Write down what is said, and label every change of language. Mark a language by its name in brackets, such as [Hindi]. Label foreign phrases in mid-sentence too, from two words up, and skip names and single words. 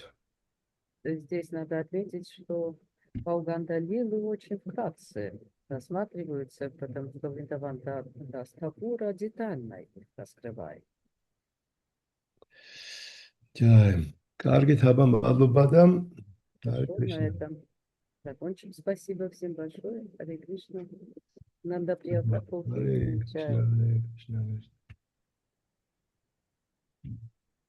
[Russian] Здесь надо отметить, что Пауганда лилы очень вкратце рассматриваются, потому что Вриндаван Дас Такура детально их раскрывает. Джай, [Georgian] კარგით, აბა, მადლობა და [Russian] На этом закончим. Спасибо всем большое. Харе Кришна. Нанда Прия Прабху. Hare Krishna, Hare Krishna.